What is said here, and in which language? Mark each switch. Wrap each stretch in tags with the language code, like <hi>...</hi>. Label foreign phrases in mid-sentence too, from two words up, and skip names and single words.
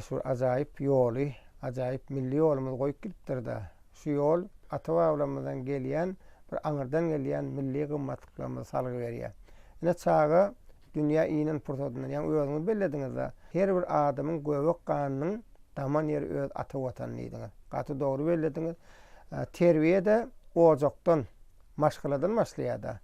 <tk>şu acayip yolu, acayip milli yolumuz koyup gittir da. Şu yol ata-bawlamyzdan gelýän, bir aňyrdan gelýän milli gymmatlyklamy salgy berýär. Ine çağa dünýä inen pursatyndan, ýa-ni özüňiz bellediňiz da, her bir adamyň göbek ganynyň daman ýeri öz ata watanyny diýdiňiz. Gaty dogry bellediňiz. Terbiýe de ojokdan, maşgaladan başlaýar da.</tk>